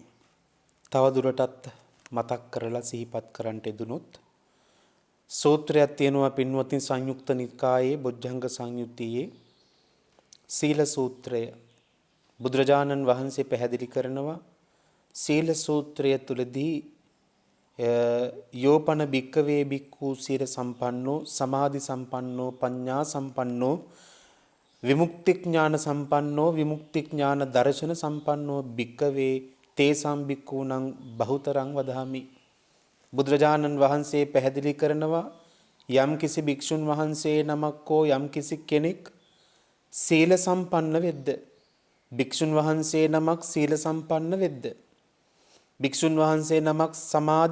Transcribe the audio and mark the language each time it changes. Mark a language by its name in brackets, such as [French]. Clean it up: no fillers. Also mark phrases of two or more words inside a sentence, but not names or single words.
[Sinhala] පින්වත්නි, තව දුරටත් මතක් කරලා සිහිපත් කරන්නට යෙදුනොත් සූත්‍රයක් තියෙනවා පින්වත්නි සංයුක්ත නිකායේ බොජ්ජංග සංයුත්තියේ සීල සූත්‍රය. බුදුරජාණන් වහන්සේ පැහැදිලි කරනවා සීල සූත්‍රය තුලදී [Pali] යෝපන භික්කවේ භික්ඛු සීල සම්පන්නෝ සමාධි සම්පන්නෝ පඤ්ඤා සම්පන්නෝ විමුක්ති ඥාන සම්පන්නෝ විමුක්ති ඥාන දර්ශන සම්පන්නෝ භික්කවේ තේසම් භික්ඛූණං බහුතරං වදාමි. [Sinhala] බුදුරජාණන් වහන්සේ පැහැදිලි කරනවා යම් කිසි භික්ෂුන් වහන්සේ නමක් හෝ යම් කිසි කෙනෙක් සීල සම්පන්න වෙද්ද, භික්ෂුන් වහන්සේ නමක් සීල සම්පන්න වෙද්ද, භික්ෂුන් වහන්සේ නමක් සමාධි